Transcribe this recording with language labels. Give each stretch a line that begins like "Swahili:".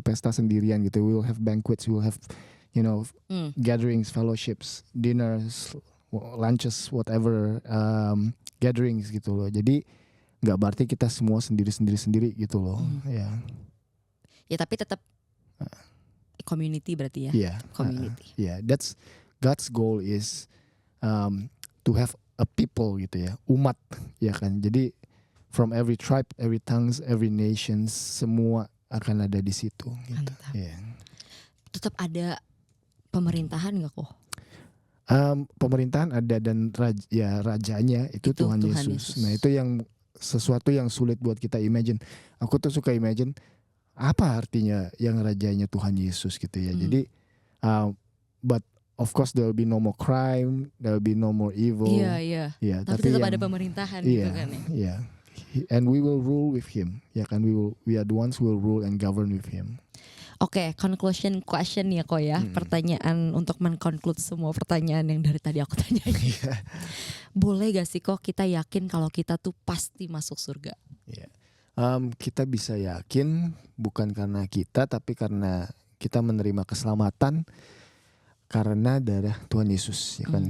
Indonesian: Pesta sendirian gitu,
English: we'll have banquets, we'll have gatherings, fellowships, dinners, lunches, whatever, gatherings gitu loh.
Indonesian: Jadi nggak berarti kita semua sendiri gitu loh. Ya tapi tetap community berarti ya. Community.
English: That's God's goal is to have a people
Indonesian: gitu ya, umat ya kan.
English: Jadi from every tribe, every tongues, every nations,
Indonesian: semua akan ada di situ. Gitu. Tetap ada pemerintahan nggak kok? Pemerintahan ada dan rajanya itu Tuhan Yesus. Nah itu yang sesuatu yang sulit buat kita imagine. Aku tuh suka imagine apa artinya yang rajanya Tuhan Yesus gitu ya.
English: Jadi but of course there will be no more crime, there will be no more evil.
Indonesian: Iya. Ya, Tapi tetap yang, ada pemerintahan gitu kan ya. Iya.
English: And we will rule with him. Ya kan, we are the ones who will rule and govern with him. Oke, conclusion question ya kok ya.
Indonesian: Pertanyaan untuk men-conclude semua pertanyaan yang dari tadi aku tanyain. Boleh gak sih kok kita yakin kalau kita tuh pasti masuk surga?
English: Yeah.
Indonesian: Kita bisa yakin bukan karena kita, tapi karena kita menerima keselamatan karena darah Tuhan Yesus, ya kan?